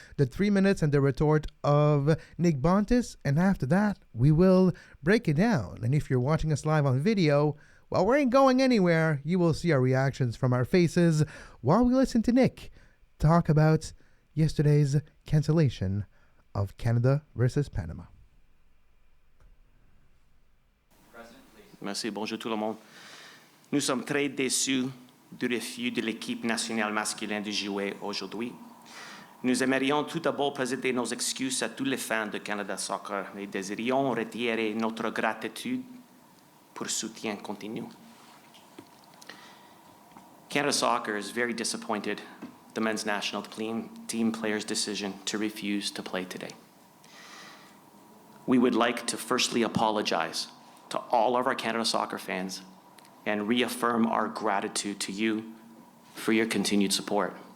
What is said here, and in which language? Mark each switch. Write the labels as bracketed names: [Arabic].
[English] The 3 minutes and the retort of Nick Bontis, and after that, we will break it down. And if you're watching us live on video, well, we ain't going anywhere. You will see our reactions from our faces while we listen to Nick talk about yesterday's cancellation of Canada versus Panama. [French] Merci, bonjour tout le monde. Nous sommes très déçus du refus de l'équipe nationale masculine de jouer aujourd'hui. Nous aimerions tout d'abord présenter nos excuses à tous les fans de Canada Soccer et désirions retirer notre gratitude pour soutien continu. [English] Canada Soccer is very disappointed the men's national team players' decision to refuse to play today. We would like to firstly apologize to all of our Canada Soccer fans and reaffirm our gratitude to you for your continued support.